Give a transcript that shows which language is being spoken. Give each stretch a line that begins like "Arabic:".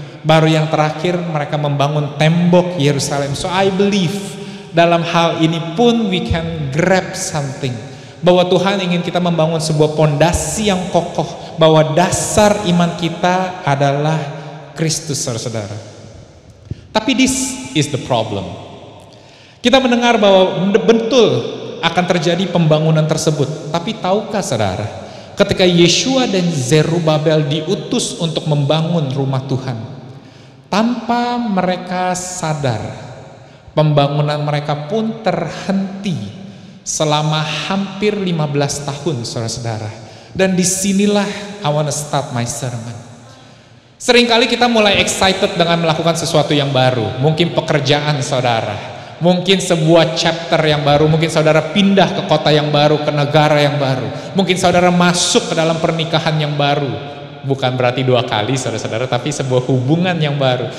Indonesian: Baru yang terakhir, mereka membangun tembok Yerusalem.
English: So I believe
Indonesian: dalam hal ini pun
English: we can grab something,
Indonesian: bahwa Tuhan ingin kita membangun sebuah pondasi yang kokoh, bahwa dasar iman kita adalah Kristus, saudara-saudara. Tapi
English: this is the problem.
Indonesian: Kita mendengar bahwa betul akan terjadi pembangunan tersebut. Tapi tahukah saudara, ketika Yeshua dan Zerubabel diutus untuk membangun rumah Tuhan, tanpa mereka sadar, pembangunan mereka pun terhenti selama hampir 15 tahun, saudara-saudara. Dan disinilah
English: I want to start my sermon.
Indonesian: Seringkali kita mulai excited dengan melakukan sesuatu yang baru. Mungkin pekerjaan saudara, mungkin sebuah chapter yang baru, mungkin saudara pindah ke kota yang baru, ke negara yang baru, mungkin saudara masuk ke dalam pernikahan yang baru. Bukan berarti 2 kali, saudara-saudara, tapi sebuah hubungan yang baru.